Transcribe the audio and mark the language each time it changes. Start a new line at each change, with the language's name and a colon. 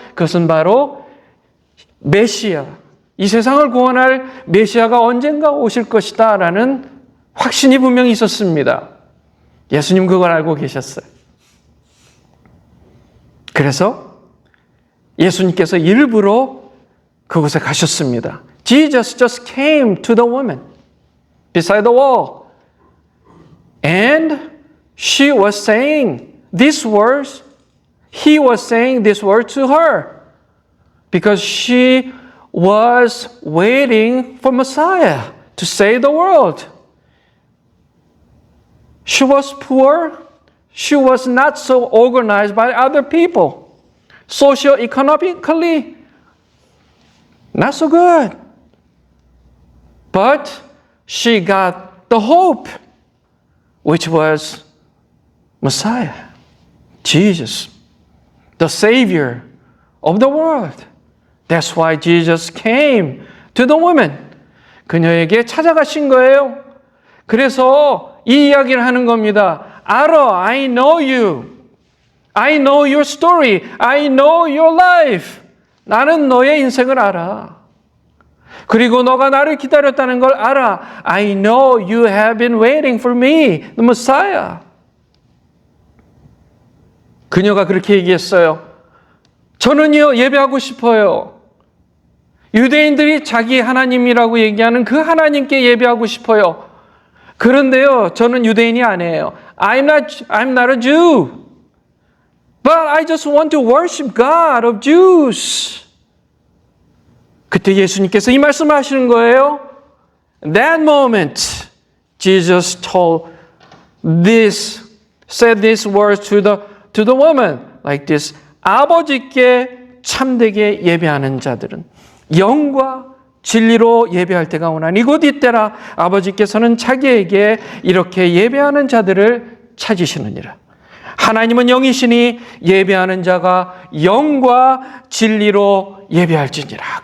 Korean: 그것은 바로 메시아. 이 세상을 구원할 메시아가 언젠가 오실 것이다 라는 확신이 분명히 있었습니다. 예수님 그걸 알고 계셨어요. 그래서 예수님께서 일부러 그곳에 가셨습니다.
English: Jesus just came to the woman beside the wall. And she was saying these words. He was saying this word to her. Because she was waiting for Messiah to save the world. She was poor. She was not so organized by other people. Socioeconomically, not so good. But she got the hope, which was Messiah, Jesus, the Savior of the world. That's why Jesus came to the woman.
Korean: 그녀에게 찾아가신 거예요. 그래서 이 이야기를 하는 겁니다. 알아,
English: I know you. I know your story. I know your life.
Korean: 나는 너의 인생을 알아. 그리고 너가 나를 기다렸다는 걸 알아.
English: I know you have been waiting for me, the Messiah.
Korean: 그녀가 그렇게 얘기했어요. 저는요, 예배하고 싶어요. 유대인들이 자기 하나님이라고 얘기하는 그 하나님께 예배하고 싶어요. 그런데요, 저는 유대인이 아니에요.
English: I'm not a Jew. But I just want to worship God of Jews.
Korean: 그때 예수님께서 이 말씀을 하시는 거예요.
English: That moment, Jesus said these words to the woman like this.
Korean: 아버지께 참되게 예배하는 자들은 영과 진리로 예배할 때가 오나니 곧 이때라. 아버지께서는 자기에게 이렇게 예배하는 자들을 찾으시느니라. 하나님은 영이시니 예배하는 자가 영과 진리로 예배할지니라.